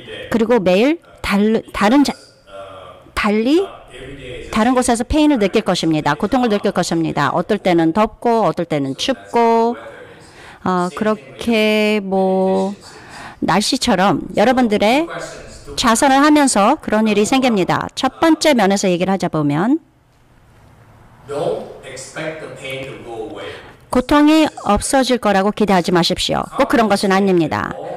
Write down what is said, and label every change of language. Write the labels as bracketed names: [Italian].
[Korean] 그리고 매일 달리 다른 곳에서 페인을 느낄 것입니다. 고통을 느낄 것입니다. 어떨 때는 덥고 어떨 때는 춥고 그렇게 날씨처럼 여러분들의 자선을 하면서 그런 일이 생깁니다. 첫 번째 면에서 얘기를 하자 보면 [English] Don't expect the pain to go away. [Korean] 고통이 없어질 거라고 기대하지 마십시오. 꼭 그런 것은 아닙니다.